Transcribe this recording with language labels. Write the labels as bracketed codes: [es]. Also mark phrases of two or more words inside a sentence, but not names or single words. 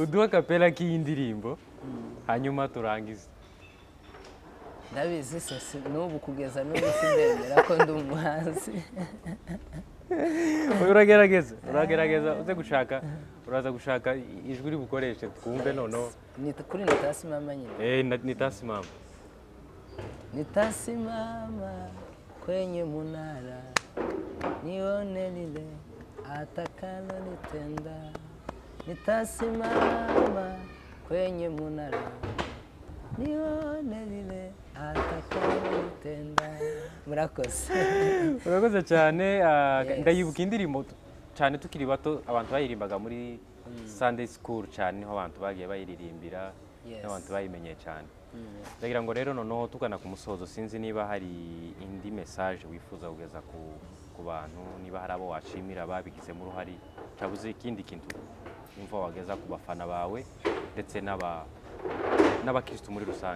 [rw] Uduha kapela k'indirimbo hanyuma turangize. Ndabizi se n'ubu kugeza n'ubu sindemera ko ndi umuhanzi. Uragerageza uraza gushaka ijwi ribukoreshe twumve noneho. Ni kuri nitasimama nyine. [sw] Nitasimama. Nitasimama kwenye munara nione lile atakalo nitenda. Nitasimama kwenye munara nione lile atakalo nitenda. [rw] Murakoze cyane. Ndayibuka indirimbo cyane tukiri bato abantu bayirimbaga muri [en] Sunday School [rw] cyane, niho abantu bagiye bayiririmbira n'abantu bayimenye cyane. Ndagira ngo rero noneho tugana ku musozo, sinzi niba hari indi message wifuza kugeza ku bantu, niba hari abo washimira babigizemo uruhare, cyabuze ikindi kintu umva wageza ku bafana bawe ndetse n'abakristo muri rusange.